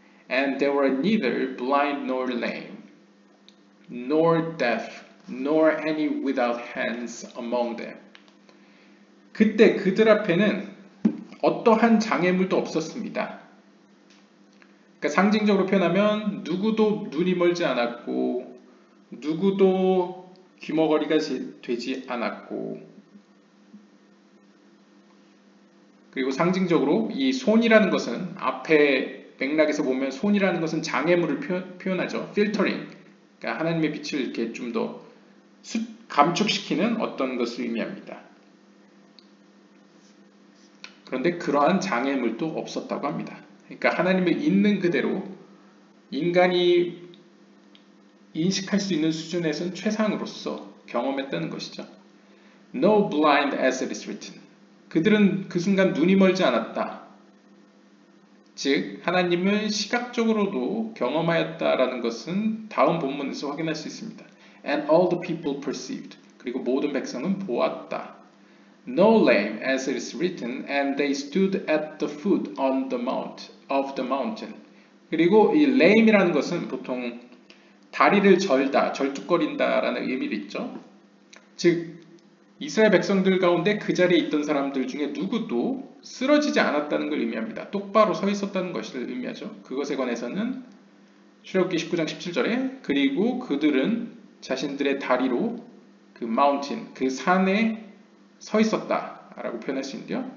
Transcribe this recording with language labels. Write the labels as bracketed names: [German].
[English] And there were neither blind nor lame, nor deaf, nor any without hands among them. [Korean] 그때 그들 앞에는 어떠한 장애물도 없었습니다. 그러니까 상징적으로 표현하면 누구도 눈이 멀지 않았고 누구도 귀머거리가 되지 않았고 그리고 상징적으로 이 손이라는 것은 앞에 맥락에서 보면 손이라는 것은 장애물을 표현하죠. 필터링. 그러니까 하나님의 빛을 이렇게 좀 더 감축시키는 어떤 것을 의미합니다. 그런데 그러한 장애물도 없었다고 합니다. 그러니까 하나님을 있는 그대로 인간이 인식할 수 있는 수준에서는 최상으로서 경험했다는 것이죠. [English] No blind as it is written. [Korean] 그들은 그 순간 눈이 멀지 않았다. 즉 하나님을 시각적으로도 경험하였다라는 것은 다음 본문에서 확인할 수 있습니다. [English] And all the people perceived. [Korean] 그리고 모든 백성은 보았다. [English] No lame as it is written, and they stood at the foot of the mountain. [Korean] 그리고 이 lame이라는 것은 보통 다리를 절다, 절뚝거린다라는 의미도 있죠. 즉 이스라엘 백성들 가운데 그 자리에 있던 사람들 중에 누구도 쓰러지지 않았다는 걸 의미합니다. 똑바로 서 있었다는 것을 의미하죠. 그것에 관해서는 출애굽기 19장 17절에 그리고 그들은 자신들의 다리로 그 마운틴, 그 산에 서 있었다라고 표현할 수 있는데요.